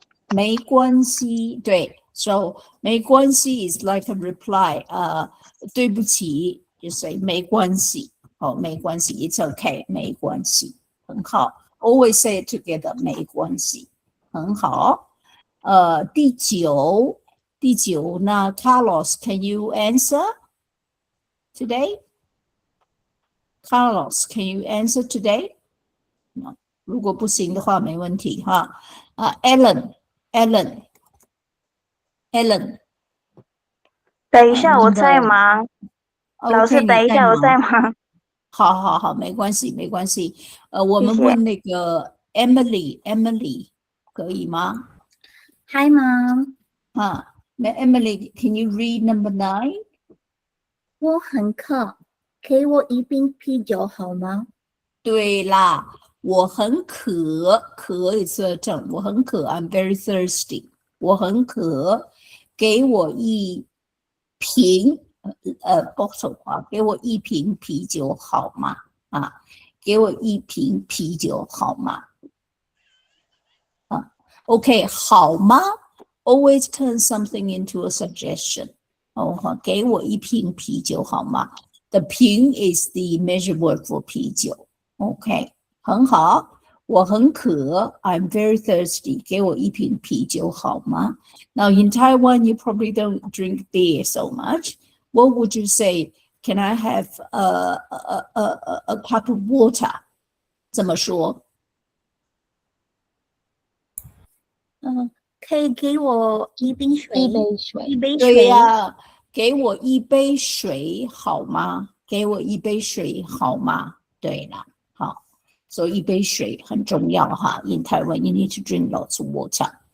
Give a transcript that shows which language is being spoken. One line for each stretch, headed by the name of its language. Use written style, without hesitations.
Chinese: 没关系，对
English: ，so 没关系 is like a reply.
Chinese: 对不起 ，
English: you say
Chinese: 没关系，没关系 ，
English: it's okay，
Chinese: 没关系，很好。
English: Always say it together，
Chinese: 没关系，很好。第九那
English: Carlos，can you answer today? Carlos, can you answer today? No.
Chinese: 如果不行的话，没问题哈。 Ellen，等一下，我在忙。老师，等一下，我在忙。好，没关系。我们问那个 Emily 可以吗
English: ？Hi, Mom. Emily, can you read number 9?
Chinese: 我很渴，给我一瓶啤酒好吗？对啦。我很渴
English: is a term. 我很渴 I'm very thirsty.
Chinese: 我很渴，给我一瓶
English: bottle
Chinese: 给我一瓶啤酒好吗？给我一瓶啤酒好吗
English: OK，
Chinese: 好吗
English: ？Always turn something into a suggestion.
Chinese: 哦，给我一瓶啤酒好吗
English: ？The 瓶 is the measure word for 啤酒。
Chinese: OK， 很好。我很渴 ，
English: I'm very thirsty.
Chinese: 给我一瓶啤酒好吗
English: ？Now in Taiwan, you probably don't drink beer so much. What would you say? Can I have a cup of water?
Chinese: 怎么说？可以给我一瓶水，一杯水。一杯对水。呀，给我一杯水好吗？给我一杯水好吗？对了，好，所以一杯水很重要哈。
English: In Taiwan, you need to drink lots of water.